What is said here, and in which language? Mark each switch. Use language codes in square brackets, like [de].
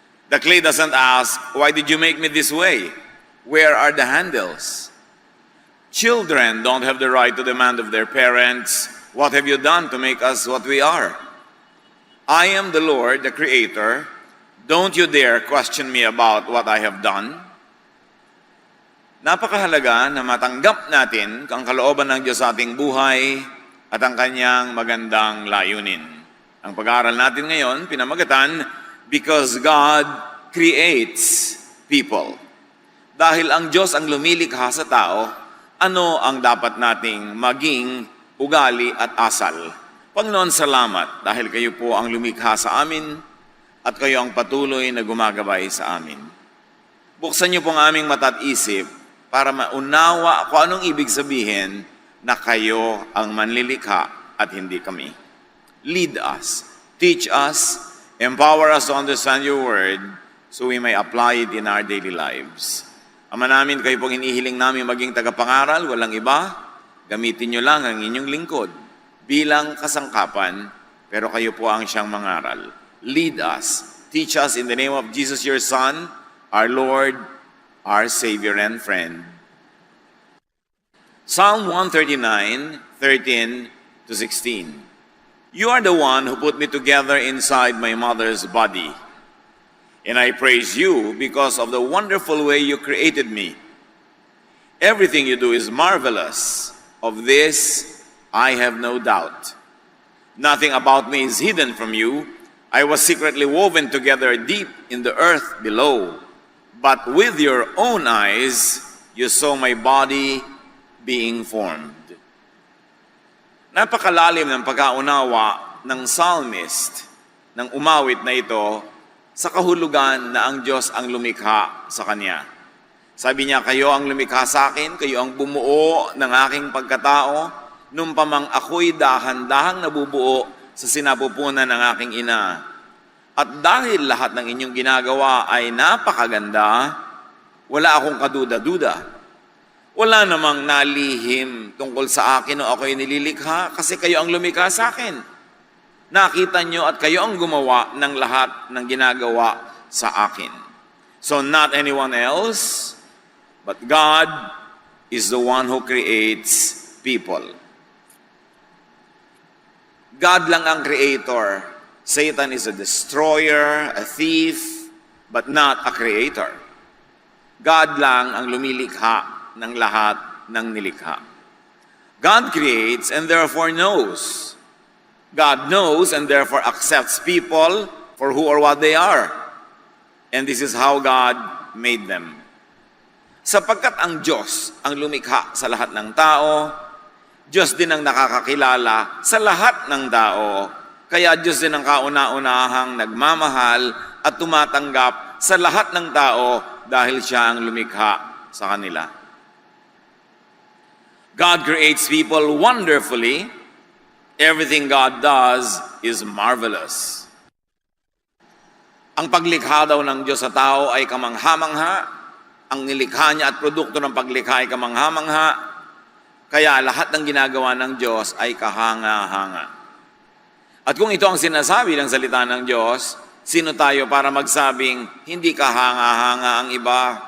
[en] The clay doesn't ask, why did you make me this way? Where are the handles? Children don't have the right to demand of their parents, what have you done to make us what we are? I am the Lord, the Creator. Don't you dare question me about what I have done. [tl] Napakahalaga na matanggap natin ang kalooban ng Diyos sa ating buhay at ang kanyang magandang layunin. Ang pag-aaral natin ngayon, pinamagatan, [en] Because God Creates People. [tl] Dahil ang Diyos ang lumilikha sa tao, ano ang dapat nating maging ugali at asal? Panginoon, salamat dahil kayo po ang lumikha sa amin at kayo ang patuloy na gumagabay sa amin. Buksan niyo po ang aming mata at isip para maunawa kung anong ibig sabihin na kayo ang manlilikha at hindi kami. [en] Lead us, teach us, empower us to understand your word so we may apply it in our daily lives. [tl] Ama namin, kayo pong hinihiling namin maging tagapangaral, walang iba. Gamitin niyo lang ang inyong lingkod bilang kasangkapan, pero kayo po ang siyang mangaral. [en] Lead us, teach us in the name of Jesus, your Son, our Lord, our Savior and friend. Psalm 139, 13 to 16. You are the one who put me together inside my mother's body. And I praise you because of the wonderful way you created me. Everything you do is marvelous. Of this, I have no doubt. Nothing about me is hidden from you. I was secretly woven together deep in the earth below. But with your own eyes, you saw my body being formed. [tl] Napakalalim ng pagkaunawa ng psalmist ng umawit na ito sa kahulugan na ang Diyos ang lumikha sa kanya. Sabi niya, kayo ang lumikha sa akin, kayo ang bumuo ng aking pagkatao, nung pamang ako'y dahan-dahang nabubuo sa sinapupunan ng aking ina. At dahil lahat ng inyong ginagawa ay napakaganda, wala akong kaduda-duda. Wala namang nalihim tungkol sa akin o ako'y nililikha kasi kayo ang lumikha sa akin. Nakita nyo at kayo ang gumawa ng lahat ng ginagawa sa akin. [en] So not anyone else, but God is the one who creates people. [tl] God lang ang creator. [en] Satan is a destroyer, a thief, but not a creator. [tl] God lang ang lumilikha ng lahat ng nilikha. [en] God creates and therefore knows. God knows and therefore accepts people for who or what they are. And this is how God made them. [tl] Sapagkat ang Diyos ang lumikha sa lahat ng tao, Diyos din ang nakakakilala sa lahat ng tao. Kaya Diyos din ang kauna-unahang nagmamahal at tumatanggap sa lahat ng tao dahil siya ang lumikha sa kanila. [en] God creates people wonderfully. Everything God does is marvelous. [tl] Ang paglikha daw ng Diyos sa tao ay kamangha-mangha. Ang nilikha niya at produkto ng paglikha ay kamangha-mangha. Kaya lahat ng ginagawa ng Diyos ay kahanga-hanga. At kung ito ang sinasabi ng salita ng Diyos, sino tayo para magsabing hindi kahanga-hanga ang iba?